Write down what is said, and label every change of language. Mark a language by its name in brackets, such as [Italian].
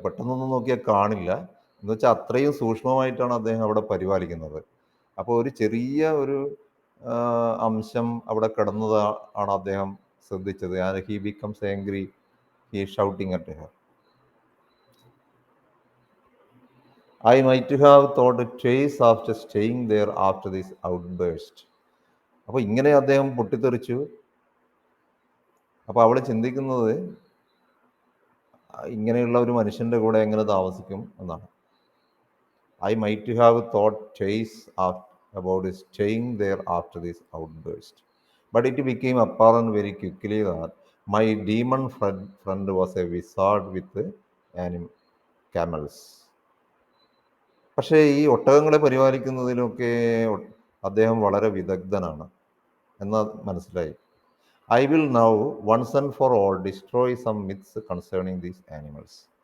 [Malayalam] പെട്ടെന്നൊന്നും നോക്കിയാൽ കാണില്ല. എന്ന് വെച്ചാൽ അത്രയും സൂക്ഷ്മമായിട്ടാണ് അദ്ദേഹം അവിടെ പരിപാലിക്കുന്നത്. അപ്പോൾ ഒരു ചെറിയ ഒരു അംശം അവിടെ കിടന്നത് ആണ് അദ്ദേഹം ശ്രദ്ധിച്ചത്. [English] And he becomes angry, he shouting at her. I might have thought twice after staying there after this outburst. [Malayalam] അപ്പോൾ ഇങ്ങനെ അദ്ദേഹം പൊട്ടിത്തെറിച്ചു. അപ്പോൾ അവൾ ചിന്തിക്കുന്നത് ഇങ്ങനെയുള്ള ഒരു മനുഷ്യൻ്റെ കൂടെ എങ്ങനെ താമസിക്കും എന്നാണ്. [English] I might have thought twice about staying there after this outburst. But it became apparent very quickly that my demon friend was a wizard with camels. [Malayalam] പക്ഷേ ഈ ഒട്ടകങ്ങളെ പരിപാലിക്കുന്നതിലൊക്കെ അദ്ദേഹം വളരെ വിദഗ്ധനാണ് എന്ന് മനസ്സിലായി. [English] I will now once and for all destroy some myths concerning these animals.